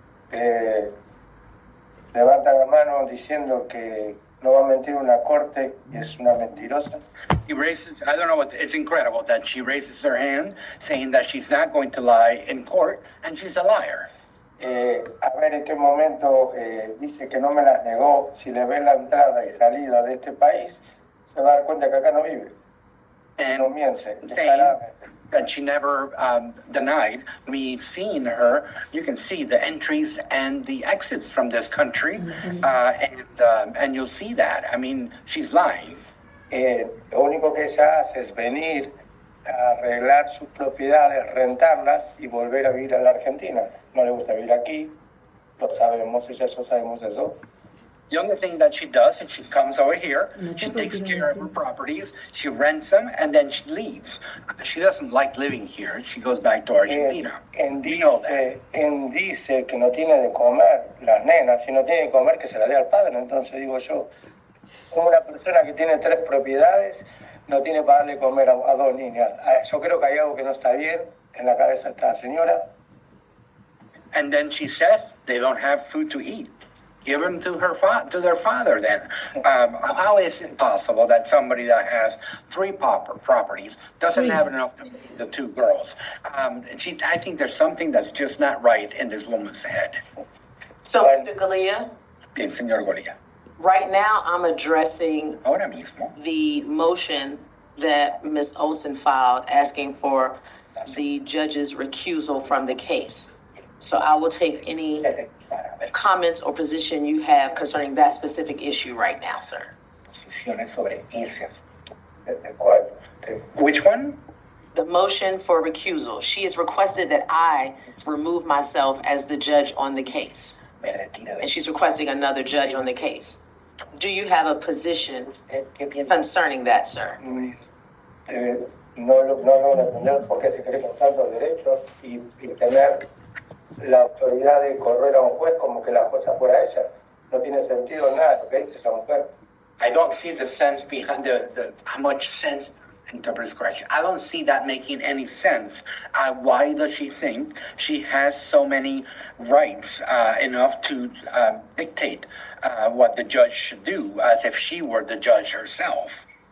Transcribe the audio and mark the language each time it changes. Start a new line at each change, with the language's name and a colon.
Spanish: Levanta la mano diciendo que no va a mentir una corte y es una mentirosa.
English: I don't know it's incredible that she raises her hand saying that she's not going to lie in court, and she's a liar.
Spanish: A ver en qué momento dice que no me las negó. Si le ven la entrada y salida de este país, se va a dar cuenta que acá no vive.
English: And
Spanish: no miente.
English: saying that she never denied me seeing her. You can see the entries and the exits from this country, and you'll see that. I mean, she's lying.
Spanish: Lo único que ella hace es venir a arreglar sus propiedades, rentarlas y volver a vivir a la Argentina. No le gusta vivir aquí, lo sabemos, ella y yo sabemos eso.
English: The only thing that she does is she comes over here, she takes care of her properties, she rents them, and then she leaves. She doesn't like living here. She goes back to Argentina. We know that.
Spanish: Dice que no tiene de comer las nenas, si no tiene de comer que se la dé al padre. Entonces digo yo, como una persona que tiene 3 propiedades, no tiene para darle comer a 2 niñas. Yo creo que hay algo que no está bien en la cabeza de esta señora.
English: And then she says they don't have food to eat. Give them to their father then. How is it possible that somebody that has three properties doesn't have enough to feed the two girls? I think there's something that's just not right in this woman's head. So, Mr. Galea,
Spanish: Bien, señor Goria.
English: right now I'm addressing
Spanish: Ahora mismo,
English: the motion that Ms. Olson filed asking for the judge's recusal from the case. So I will take any comments or position you have concerning that specific issue right now, sir.
Spanish: posiciones sobre ese asunto. ¿De cuál?
English: Which one? The motion for recusal. She has requested that I remove myself as the judge on the case. And she's requesting another judge on the case. Do you have a position concerning that, sir?
Spanish: No logro entender por qué se creen tantos derechos y tener la autoridad de correr a un juez como que la jueza fuera ella. No tiene sentido nada lo que dice esa mujer.
English: I don't see the sense behind how much sense interpreters correction. I don't see that making any sense. Why does she think she has so many rights enough to dictate what the judge should do as if she were the judge herself?